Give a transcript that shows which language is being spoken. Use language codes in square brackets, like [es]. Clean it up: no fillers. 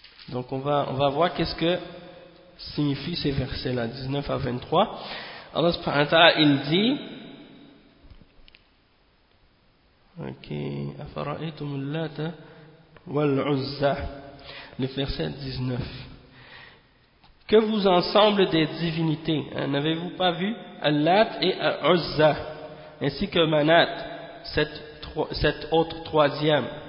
[fr] Donc on va voir qu'est-ce que signifient ces versets-là, 19 à 23. Allah subhanahu wa ta'ala, il dit... [ar] Ok, أفرأيتم اللات والعزى. [fr] Le verset 19. Que vous en semble des divinités, hein, n'avez-vous pas vu Al-Lat et Al-Uzza, ainsi que Manat, cette autre troisième.